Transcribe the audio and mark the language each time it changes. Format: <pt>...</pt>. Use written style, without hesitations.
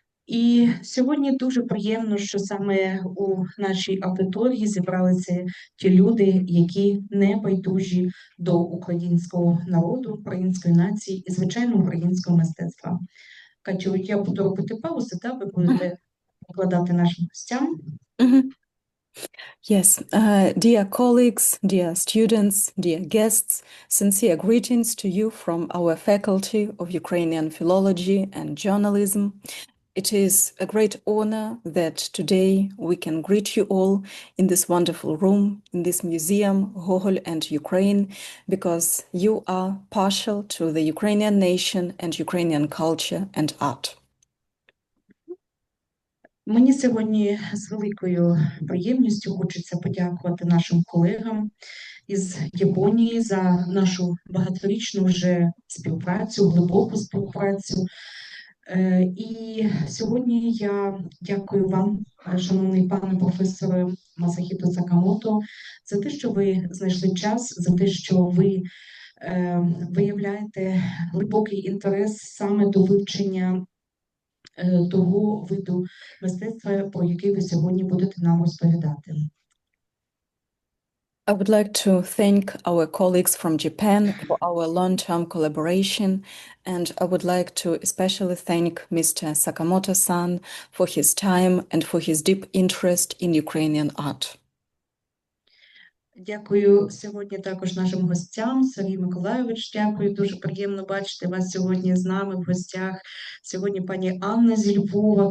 <uk>І сьогодні дуже приємно, що саме у нашій аудиторії зібралися ті люди, які не байдужі до українського народу, української нації і, звичайно, українського мистецтва. Катю, я буду робити паузу, та ви будете викладати нашим гостям.</uk> <en>Yes, dear colleagues, dear students, dear guests, sincere greetings to you from our Faculty of Ukrainian Philology and Journalism. It is a great honor that today we can greet you all in this wonderful room, in this museum, Gogol and Ukraine, because you are partial to the Ukrainian nation and Ukrainian culture and art.</en> <uk>Мені сьогодні з великою приємністю хочеться подякувати нашим колегам із Японії за нашу багаторічну вже співпрацю, глибоку співпрацю. І сьогодні я дякую вам, шановний пане професоре Масахіто Сакамото, за те, що ви знайшли час, за те, що ви виявляєте глибокий інтерес саме до вивчення того виду мистецтва, про який ви сьогодні будете нам розповідати.</uk> <en>I would like to thank our colleagues from Japan for our long-term collaboration, and I would like to especially thank Mr. Sakamoto-san for his time and for his deep interest in Ukrainian art.</en> <uk>Дякую сьогодні також нашим гостям. Сергій Миколайович, дякую. Дуже приємно бачити вас сьогодні з нами в гостях. Сьогодні пані Анна зі Львова.</uk>